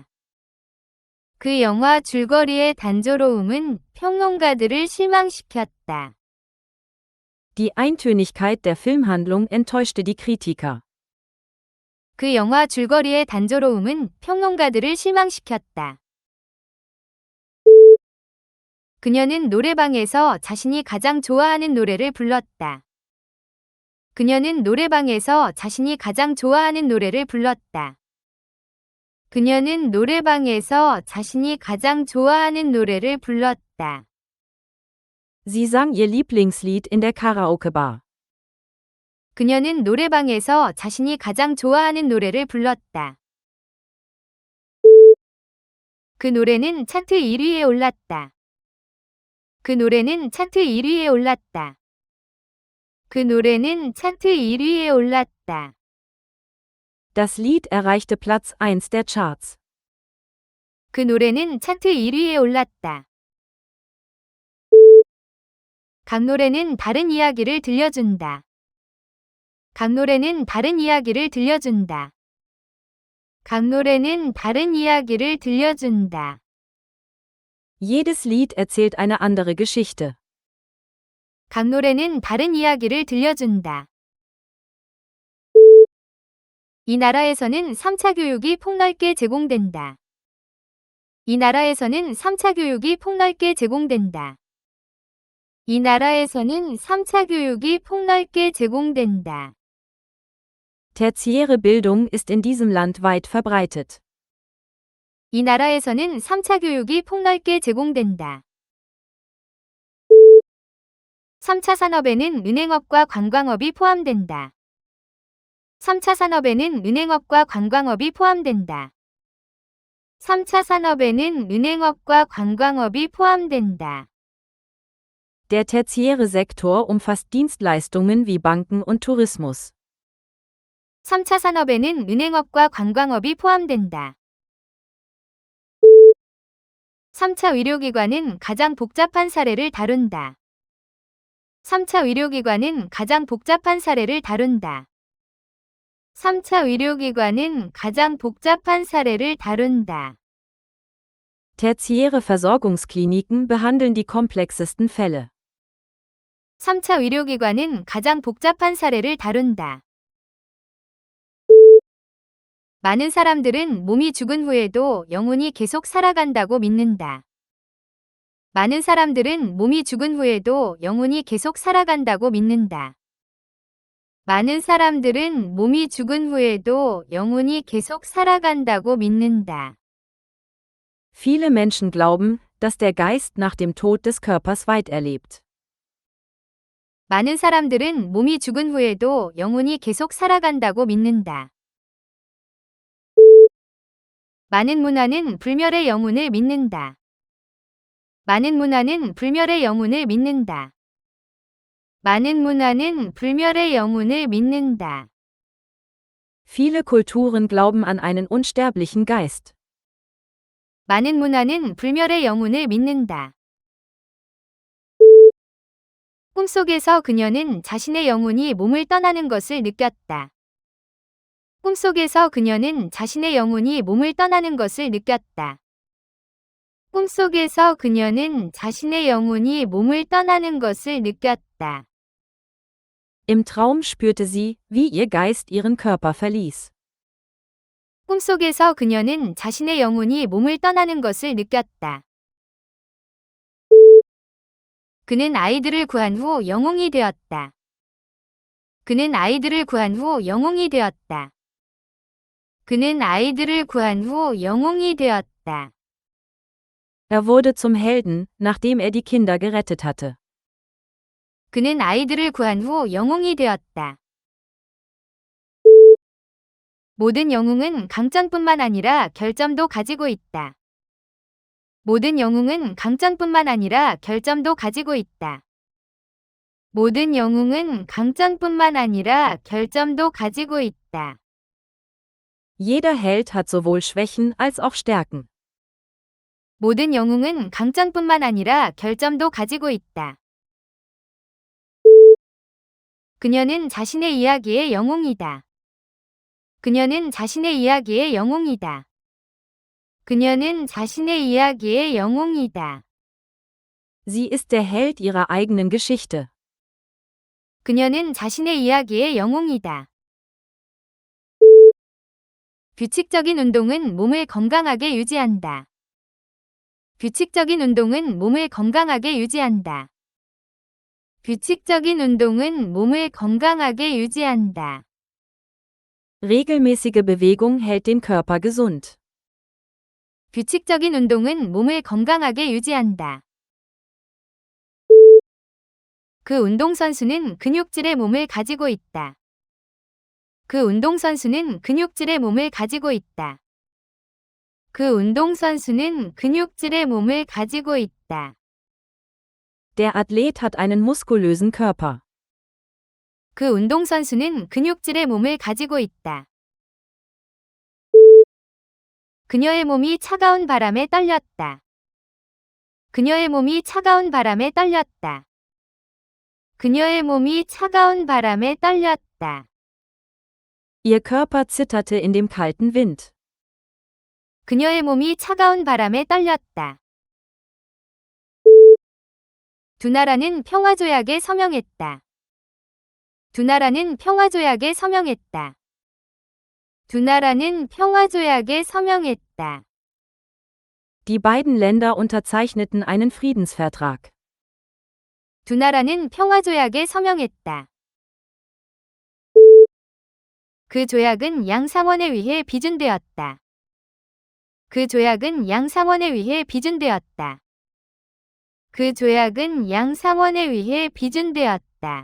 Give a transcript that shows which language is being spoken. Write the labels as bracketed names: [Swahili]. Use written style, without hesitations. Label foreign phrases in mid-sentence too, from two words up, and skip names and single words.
[Korean] 그 영화 줄거리의 단조로움은 평론가들을 실망시켰다. [German] Die Eintönigkeit der Filmhandlung enttäuschte die Kritiker. [Korean] 그 영화 줄거리의 단조로움은 평론가들을 실망시켰다. 그녀는 노래방에서 자신이 가장 좋아하는 노래를 불렀다. 그녀는 노래방에서 자신이 가장 좋아하는 노래를 불렀다. 그녀는 노래방에서 자신이 가장 좋아하는 노래를 불렀다. [German] Sie sang ihr Lieblingslied in der Karaoke-Bar. [Korean] 그녀는 노래방에서 자신이 가장 좋아하는 노래를 불렀다. 그 노래는 차트 1위에 올랐다. 그 노래는 차트 1위에 올랐다. 그 노래는 차트 1위에 올랐다. [German] Das Lied erreichte Platz 1 der Charts. [Korean] 그 노래는 차트 1위에 올랐다. 각 노래는 다른 이야기를 들려준다. 각 노래는 다른 이야기를 들려준다. 각 노래는 다른 이야기를 들려준다. [German] Jedes Lied erzählt eine andere Geschichte. [Korean] 각 노래는 다른 이야기를 들려준다. 이 나라에서는 3차 교육이 폭넓게 제공된다. 이 나라에서는 3차 교육이 폭넓게 제공된다. 이 나라에서는 3차 교육이 폭넓게 제공된다. [German] Tertiäre Bildung ist in diesem Land weit verbreitet. [Korean] 이 나라에서는 3차 교육이 폭넓게 제공된다. 3차 산업에는 은행업과 관광업이 포함된다. 3차 산업에는 은행업과 관광업이 포함된다. 3차 산업에는 은행업과 관광업이 포함된다. [German] Der tertiäre Sektor umfasst Dienstleistungen wie Banken und Tourismus. [Korean] 3차 산업에는 은행업과 관광업이 포함된다. 3차 의료기관은 가장 복잡한 사례를 다룬다. 3차 의료기관은 가장 복잡한 사례를 다룬다. 3차 의료기관은 가장 복잡한 사례를 다룬다. [German] Tertiäre Versorgungskliniken behandeln die komplexesten Fälle. [Korean] 3차 의료기관은 가장 복잡한 사례를 다룬다. 많은 사람들은 몸이 죽은 후에도 영혼이 계속 살아간다고 믿는다. 많은 사람들은 몸이 죽은 후에도 영혼이 계속 살아간다고 믿는다. 많은 사람들은 몸이 죽은 후에도 영혼이 계속 살아간다고 믿는다. [German] Viele Menschen glauben, dass der Geist nach dem Tod des Körpers weiterlebt. [Korean] 많은 사람들은 몸이 죽은 후에도 영혼이 계속 살아간다고 믿는다. 많은 문화는 불멸의 영혼을 믿는다. 많은 문화는 불멸의 영혼을 믿는다. 많은 문화는 불멸의 영혼을 믿는다. [German] Viele Kulturen glauben an einen unsterblichen Geist. [Korean] 많은 문화는 불멸의 영혼을 믿는다. 꿈속에서 그녀는 자신의 영혼이 몸을 떠나는 것을 느꼈다. 꿈속에서 그녀는 자신의 영혼이 몸을 떠나는 것을 느꼈다. 꿈속에서 그녀는 자신의 영혼이 몸을 떠나는 것을 느꼈다. [German] Im Traum spürte sie, wie ihr Geist ihren Körper verließ. [Korean] 꿈속에서 그녀는 자신의 영혼이 몸을 떠나는 것을 느꼈다. 그는 아이들을 구한 후 영웅이 되었다. 그는 아이들을 구한 후 영웅이 되었다. 그는 아이들을 구한 후 영웅이 되었다. [German] Er wurde zum Helden, nachdem er die Kinder gerettet hatte. [Korean] 그는 아이들을 구한 후 영웅이 되었다. 모든 영웅은 강점뿐만 아니라 결점도 가지고 있다. 모든 영웅은 강점뿐만 아니라 결점도 가지고 있다. 모든 영웅은 강점뿐만 아니라 결점도 가지고 있다. [German] Jeder Held hat sowohl Schwächen als auch Stärken. [Korean] 모든 영웅은 강점뿐만 아니라 결점도 가지고 있다. 그녀는 자신의 이야기의 영웅이다. 그녀는 자신의 이야기의 영웅이다. 그녀는 자신의 이야기의 영웅이다. [German] Sie ist der Held ihrer eigenen Geschichte. [Korean] 그녀는 자신의 이야기의 영웅이다. 규칙적인 운동은 몸을 건강하게 유지한다. 규칙적인 운동은 몸을 건강하게 유지한다. 규칙적인 운동은 몸을 건강하게 유지한다. [German] Regelmäßige Bewegung hält den Körper gesund. [Korean] 규칙적인 운동은 몸을 건강하게 유지한다. 그 운동선수는 근육질의 몸을 가지고 있다. 그 운동선수는 근육질의 몸을 가지고 있다. 그 운동선수는 근육질의 몸을 가지고 있다. [German] Der Athlet hat einen muskulösen Körper. [Korean] 그 운동선수는 근육질의 몸을 가지고 있다. 그녀의 몸이 차가운 바람에 떨렸다. 그녀의 몸이 차가운 바람에 떨렸다. 그녀의 몸이 차가운 바람에 떨렸다. [German] Ihr Körper zitterte in dem kalten Wind. [Korean] 그녀의 몸이 차가운 바람에 떨렸다. 두 나라는 평화조약에 서명했다. 두 나라는 평화조약에 서명했다. 두 나라는 평화조약에 서명했다. [German] Die beiden Länder unterzeichneten einen Friedensvertrag. [Korean] 두 나라는 평화조약에 서명했다. 그 조약은 양상원에 의해 비준되었다. 그 조약은 양상원에 의해 비준되었다. 그 조약은 양상원에 의해 비준되었다.